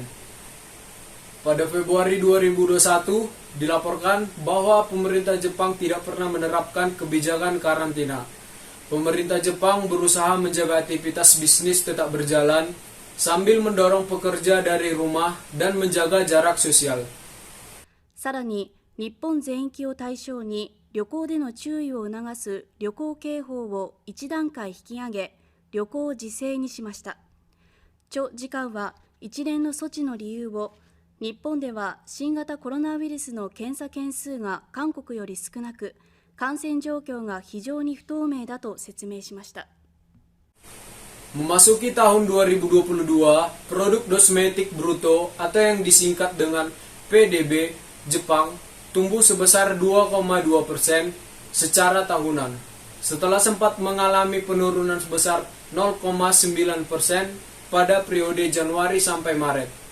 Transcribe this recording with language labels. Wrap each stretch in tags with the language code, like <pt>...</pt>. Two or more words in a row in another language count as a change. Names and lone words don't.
<id>Pada Februari 2021, dilaporkan bahwa pemerintah Jepang tidak pernah menerapkan kebijakan karantina. Pemerintah Jepang berusaha menjaga aktivitas bisnis tetap berjalan sambil mendorong pekerja dari rumah dan menjaga jarak sosial.</id> <ja>さらに、日本全域を対象に旅行での注意を促す旅行警報を1段階引き上げ、旅行を自制にしました。著次官は一連の措置の理由を、日本では新型コロナウイルスの検査件数が韓国より少なく、感染状況が非常に不透明だと説明しました。</ja> <id>Memasuki tahun 2022, produk domestik bruto atau yang disingkat dengan PDB Jepang tumbuh sebesar 2,2% secara tahunan, setelah sempat mengalami penurunan sebesar 0,9% pada periode Januari sampai Maret.</id>